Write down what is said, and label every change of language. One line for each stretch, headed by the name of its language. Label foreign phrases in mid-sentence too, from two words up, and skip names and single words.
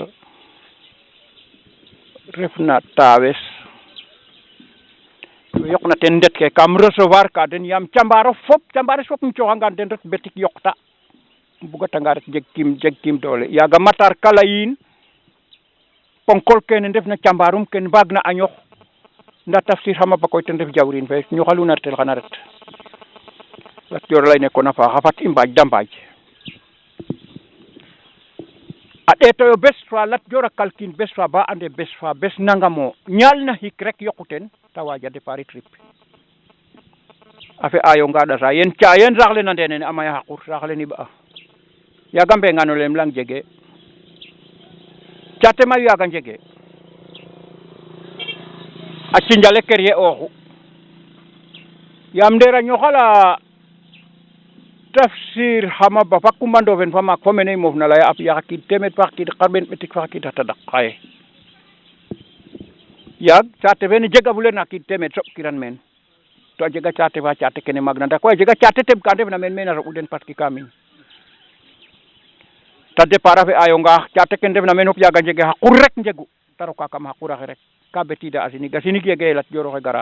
Serer: refna Tawes yoqna ten ndet ke kam recevoir ka den yaam cambares fop um cooxangan den ret betik yoqta bugatanga ret jeg kim doole yaaga Matar Kala yiin ponkol kene ndefna cambarum ken mbaag na a ñox nda tafsir xama ba koy ten ref jawrin fe ñoxaluna retel xana ret Lat Dior lay nekkoon a faaxa fat i mbaaj da mbaaj a ɗeetoyo bes fa Lat Dior a kalkin bes fa ba ande bes fa bes nangamo ñaal na xik rek yoqu ten ta waaja départ trip a fe'ayo ngaɗa sa yen cayen saax le na ndenene a maya xaqur saax le niɓ'a yaaga mbengano lem lang jege caate mayu yaaga njege a cinjale kerye oxu yaam ndeer a ñoxala tafsir xama ba fa Coumba Ndofen fa maak fo mene i moof na laya a fiya xa qiid teemeed fa xa qiid xarɓeen ɓetik fa xa qiid xa tadak xaye yaag caate fene jegafuleer na qiid teemeed soɓkiran meen to a jega caate fa caate kene maag na ndaa koy a jega caate teɓ ka ndefna meen a soɓu den
French: parce que
Serer: ka miñ ta départ a fe'ayo nga caate ke ndefna meen fop yaaga njege xa qur rek njegu ta roka kam xa quraxe rek ka betiida a sinig yege Lat Dior oxe gara